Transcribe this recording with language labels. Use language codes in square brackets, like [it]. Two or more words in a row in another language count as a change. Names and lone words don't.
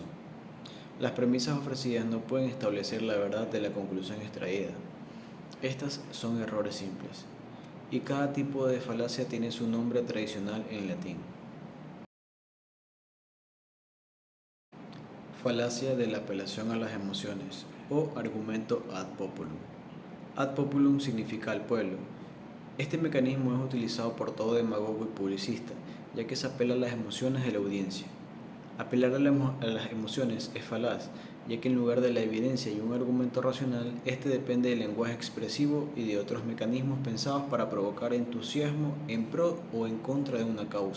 [es] Las premisas ofrecidas no pueden establecer la verdad de la conclusión extraída. Estas son errores simples, y cada tipo de falacia tiene su nombre tradicional en latín. Falacia de la apelación a las emociones o argumento [la] ad populum. Ad populum [es] significa al pueblo. Este mecanismo es utilizado por todo demagogo y publicista, ya que se apela a las emociones de la audiencia. Apelar a las emociones es falaz, ya que en lugar de la evidencia y un argumento racional, este depende del lenguaje expresivo y de otros mecanismos pensados para provocar entusiasmo en pro o en contra de una causa.